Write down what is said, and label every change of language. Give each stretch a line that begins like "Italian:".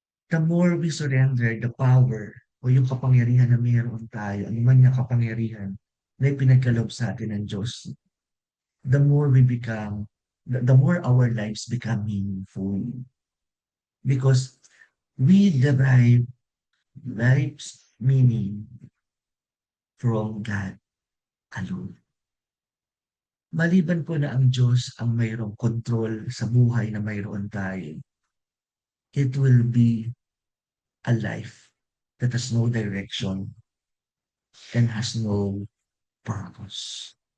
English: The more we surrender the power
Filipino: o yung kapangyarihan na mayroon tayo, ano man yung kapangyarihan na ipinagkaloob sa atin ng Diyos,
English: the more our lives become meaningful. Because we derive life's meaning from God alone.
Filipino: Maliban po na ang Diyos ang mayroong control sa buhay na mayroon tayo,
English: it will be a life that has no direction and has no purpose.